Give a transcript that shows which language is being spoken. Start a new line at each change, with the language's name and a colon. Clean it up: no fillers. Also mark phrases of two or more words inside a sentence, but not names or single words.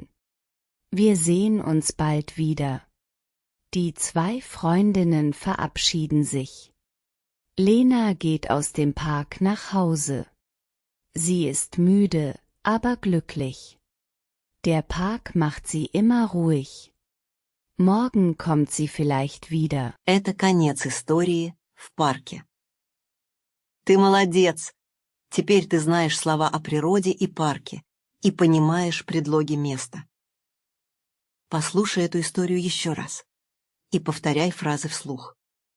German: Wir sehen uns bald wieder. Die 2 Freundinnen verabschieden sich. Lena geht aus dem Park nach Hause. Sie ist müde, aber glücklich. Der Park macht sie immer ruhig. Morgen kommt sie vielleicht wieder.
Russian: Это конец истории в парке. Ты молодец! Теперь ты знаешь слова о природе и парке и понимаешь предлоги места. Послушай эту историю еще раз и повторяй фразы вслух.